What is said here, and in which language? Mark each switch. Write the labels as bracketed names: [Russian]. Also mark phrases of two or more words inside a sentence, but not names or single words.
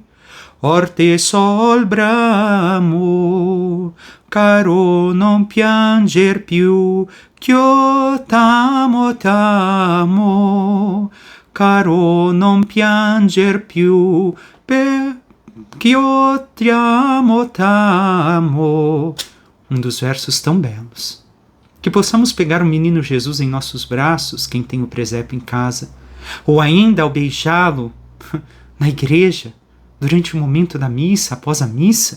[Italian] Or te sol bramo, caro non pianger più, ch'io t'amo, t'amo, caro non pianger più, [Portuguese] que eu te amo, t'amo. Dos versos tão belos. Que possamos pegar o menino Jesus em nossos braços, quem tem o presépio em casa, ou ainda ao beijá-lo na igreja, durante o momento da missa, após a missa.